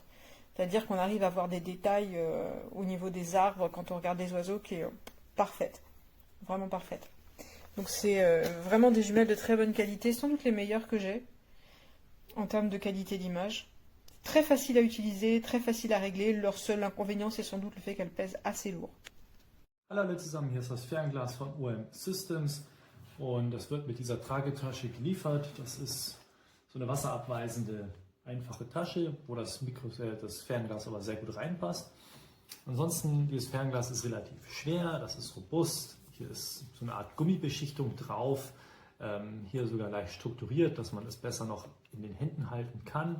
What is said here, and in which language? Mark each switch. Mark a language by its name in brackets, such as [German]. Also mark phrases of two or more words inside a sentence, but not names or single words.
[French] C'est-à-dire qu'on arrive à voir des détails au niveau des arbres quand on regarde des oiseaux qui est parfaite, vraiment parfaite. Donc c'est vraiment des jumelles de très bonne qualité, sans doute les meilleures que j'ai en termes de qualité d'image. Très facile à utiliser, très facile à régler, leur seul inconvénient c'est sans doute le fait qu'elles pèsent assez lourd. [German] Hallo alle zusammen, hier ist das Fernglas von OM Systems und das wird mit dieser Tragetasche geliefert. Das ist so eine wasserabweisende, einfache Tasche, wo das Fernglas aber sehr gut reinpasst. Ansonsten, dieses Fernglas ist relativ schwer, das ist robust, hier ist so eine Art Gummibeschichtung drauf, hier sogar leicht strukturiert, dass man es besser noch in den Händen halten kann.